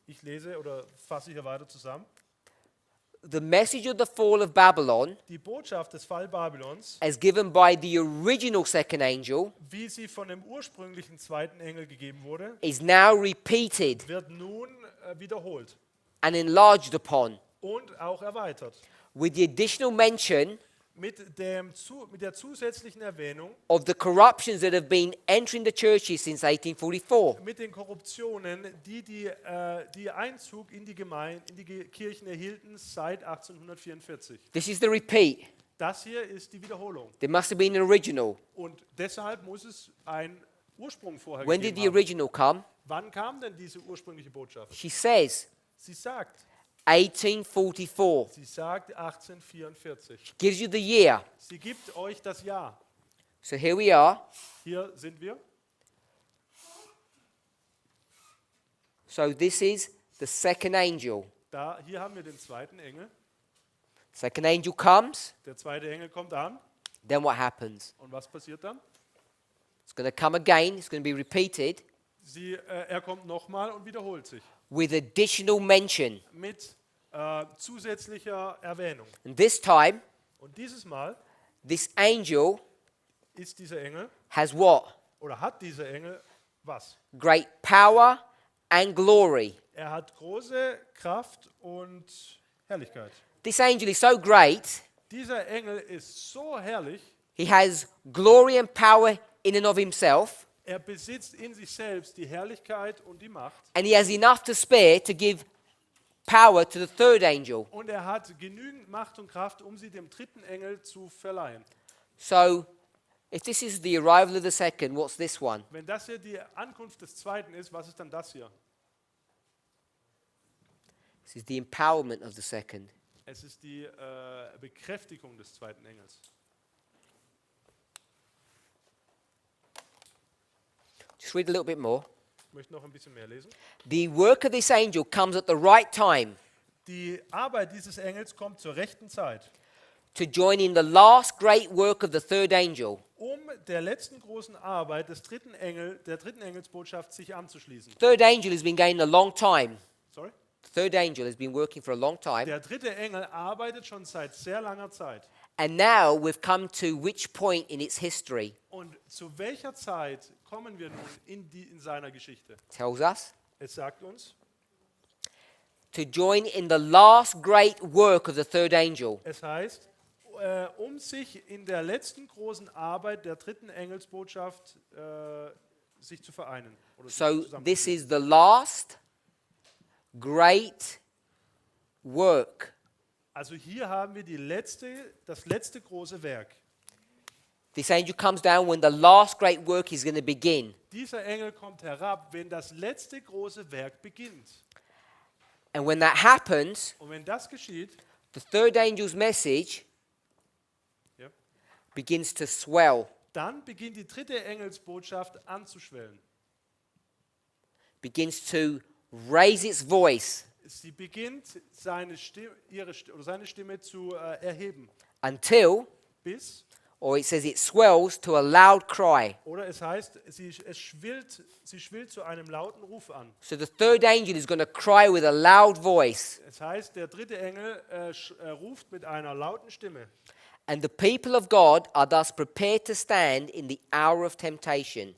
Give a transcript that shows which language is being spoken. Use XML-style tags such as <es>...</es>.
<de>Ich lese oder fasse hier weiter zusammen.</de> <en>The message of the fall of Babylon,</en> <de>Die Botschaft des Fall Babylons,</de> <en>as given by the original second angel,</en> <de>wie sie von dem ursprünglichen zweiten Engel gegeben wurde,</de> <en>is now repeated</en> <de>wird nun wiederholt</de> <en>and enlarged upon,</en> <de>und auch erweitert.</de> <en>with the additional mention</en> <de>Mit der zusätzlichen Erwähnung,</de> <en>of the corruptions that have been entering the churches since 1844.</en> <de>mit den Korruptionen, die Einzug in die Kirchen erhielten seit 1844.</de> <en>This is the repeat.</en> <de>Das hier ist die Wiederholung.</de> <en>There must have been an original.</en> <de>Und deshalb muss es einen Ursprung vorher</de> <en>When did</en> <de>gegeben</de> <en>the</en> <de>haben.</de> <en>original come?</en> <de>Wann kam denn diese ursprüngliche Botschaft?</de> <en>She says</en> <de>Sie sagt</de> <en>1844.</en> <de>Sie sagt 1844.</de> <en>Gives you the year.</en> <de>Sie gibt euch das Jahr.</de> <en>So here we are.</en> <de>Hier sind wir.</de> <en>So this is the second angel.</en> <de>Hier haben wir den zweiten Engel.</de> <en>Second angel comes.</en> <de>Der zweite Engel kommt an.</de> <en>Then what happens?</en> <de>Und was passiert dann?</de> <en>It's going to come again. It's going to be repeated</en> <de>Er kommt nochmal und wiederholt sich.</de> <en>with additional mention.</en> <de>Mit zusätzlicher Erwähnung.</de> <en>And this time,</en> <de>Und dieses Mal</de> <en>this angel</en> <de>ist dieser Engel,</de> <en>has what?</en> <de>oder hat dieser Engel was?</de> <en>Great power and glory.</en> <de>Er hat große Kraft und Herrlichkeit.</de> <en>This angel is so great.</en> <de>Dieser Engel ist so herrlich,</de> <en>He has glory and power in and of himself.</en> <de>er besitzt in sich selbst die Herrlichkeit und die Macht.</de> <en>And he has enough to spare to give power to the third angel.</en> <de>Und er hat genügend Macht und Kraft, um sie dem dritten Engel zu verleihen.</de> <en>So, if this is the arrival of the second, what's this one?</en> <de>Wenn das hier die Ankunft des zweiten ist, was ist dann das hier?</de> <en>This is the empowerment of the second.</en> <de>Es ist die Bekräftigung des zweiten Engels.</de> <en>Just read a little bit more.</en> <de>Ich möchte noch ein bisschen mehr lesen.</de> <en>The work of this angel comes at the right time</en> <de>Die Arbeit dieses Engels kommt zur rechten Zeit,</de> <en>to join in the last great work of the third angel.</en> <de>um der letzten großen Arbeit der dritten Engelsbotschaft sich anzuschließen.</de> <en>Third angel has been going a long time. Sorry? The third angel has been working for a long time.</en> <de>Der dritte Engel arbeitet schon seit sehr langer Zeit.</de> <en>And now we've come to which point in its history?</en> <de>Und zu welcher Zeit kommen wir nun in seiner Geschichte?</de> <en>Tells us</en> <de>Es sagt uns,</de> <en>to join in the last great work of the third angel.</en> <de>es heißt, um sich in der letzten großen Arbeit der dritten Engelsbotschaft sich zu vereinen. Oder</de> <en>So</en> <de>zusammenzuführen.</de> <en>this is the last great work.</en> <de>Also hier haben wir das letzte große Werk.</de> <en>This angel comes down when the last great work is going to begin.</en> <de>Dieser Engel kommt herab, wenn das letzte große Werk beginnt.</de> <en>And when that happens,</en> <de>Und wenn das geschieht,</de> <en>the third angel's message</en> <de>ja,</de> <en>begins to swell,</en> <de>dann beginnt die dritte Engelsbotschaft anzuschwellen.</de> <en>begins to raise its voice</en> <de>Sie beginnt seine Stimme zu erheben.</de> <en>until,</en> <de>Bis,</de> <en>or it says it swells to a loud cry.</en> <de>oder es heißt, sie schwillt zu einem lauten Ruf an.</de> <en>So the third angel is going to cry with a loud voice.</en> <de>Es heißt, der dritte Engel ruft mit einer lauten Stimme.</de> <en>And the people of God are thus prepared to stand in the hour of temptation.</en>